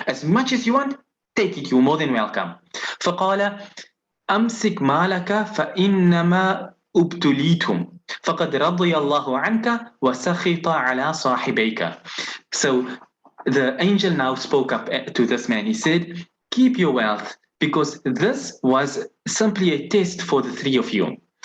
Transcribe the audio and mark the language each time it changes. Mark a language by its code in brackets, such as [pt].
[en] As much as you want, take it. You're more than welcome. [ar] فقال أمسك مالك فإنما ابتليتم فقد رضي الله عنك وسخط على صاحبيك. [en] So the angel now spoke up to this man. He said, keep your wealth, because this was simply a test for the three of you.